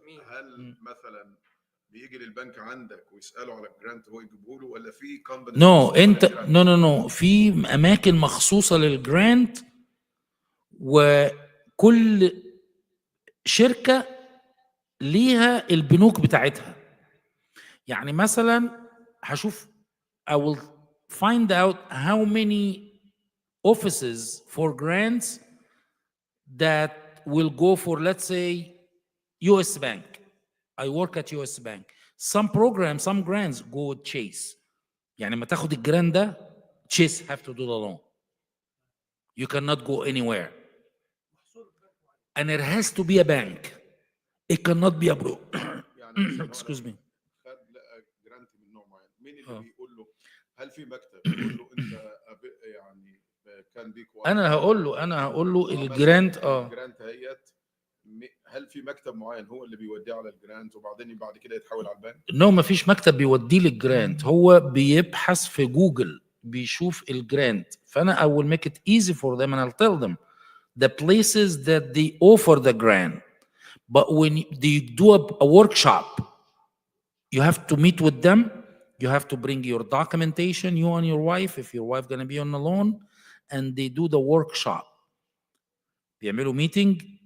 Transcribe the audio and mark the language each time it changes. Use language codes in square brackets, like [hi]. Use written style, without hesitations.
[ar] هل مثلا بيجي للبنك عندك ويسألوا على الجرانت هو يجيبه له ولا في كومباني؟ نو في اماكن مخصوصة للجرانت وكل شركة ليها البنوك بتاعتها. يعني مثلا هشوف [en] I will find out how many offices for grants that will go for, let's say, US Bank. I work at US Bank. Some programs, some grants go with Chase. [ar] يعني ما تاخد الجران ده Chase [en] have to do the loan. You cannot go anywhere. And it has to be a bank. It cannot be a bro. Excuse me. [ar] جرانت من نوع معين. مين اللي بيقول له هل في مكتب يقول له انت يعني كان بيك انا هقول له الجرانت الجرانت هيت هل في مكتب معين هو اللي بيوديه على الجرانت وبعدين بعد كده يتحول على البنك؟ ما فيش مكتب بيوديه للجرانت. هو بيبحث في جوجل بيشوف الجرانت. [en] فانا I will make it easy for them and I'll tell them the places that they offer the grant. But when they do a workshop You have to meet with them. You have to bring your documentation, you and your wife, if your wife gonna be on the loan, and they do the workshop. بيعملوا meeting.